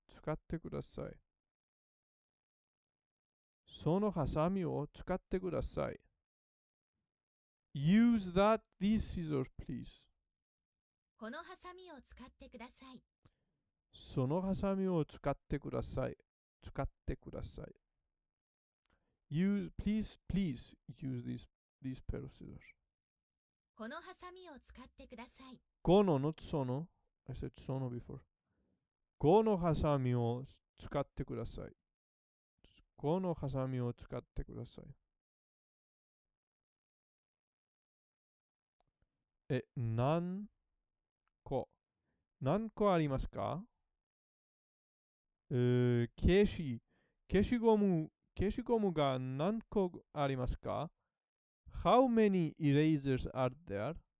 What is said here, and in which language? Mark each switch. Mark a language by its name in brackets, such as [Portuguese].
[Japanese] 使ってください。そのハサミを使ってください。 [English] Use these scissors, please. [Japanese] このハサミを使ってください。そのハサミを使ってください。使ってください。 [English] Please use these pair of scissors. [Japanese] このハサミを使ってください。 [English] この not その I said その before. [Japanese] このハサミを使ってください。このハサミを使ってください。何個ありますか？消しゴムが何個ありますか？ [English] How many erasers are there?